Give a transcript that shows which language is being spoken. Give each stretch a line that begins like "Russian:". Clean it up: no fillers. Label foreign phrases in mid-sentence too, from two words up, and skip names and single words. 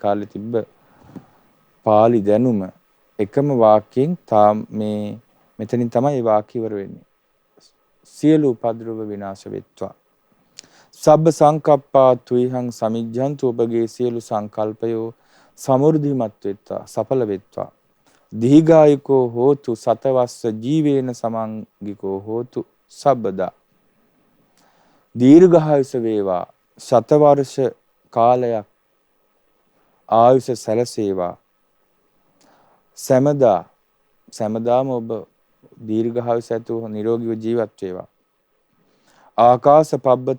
Sinhala: කාලේ තිබ්බ පාලි දැනුම එකම වාක්‍යයෙන් මේ මෙතනින් තමයි මේ වාක්‍ය ඉවර වෙන්නේ සියලු උපද්‍රව විනාශ වෙත්වා
Pali: සබ්බ සංකප්පා තුයිහං සමිජ්ජන්තු
Sinhala: ඔබගේ සියලු සංකල්පයෝ සමෘද්ධිමත් වෙත්වා සඵල වෙත්වා
Pali: දීඝායුකෝ හෝතු සතවස්ස ජීවේන සමංගිකෝ හෝතු සබ්බදා
Sinhala: දීර්ඝායුෂ වේවා සතවර්ෂ කාලයක් ආයුෂ සැලසේවා සෑමදාම ඔබ දීර්ඝායුෂ ඇතුව නිරෝගීව ජීවත් වේවා
Pali: ආකාශ පබ්බත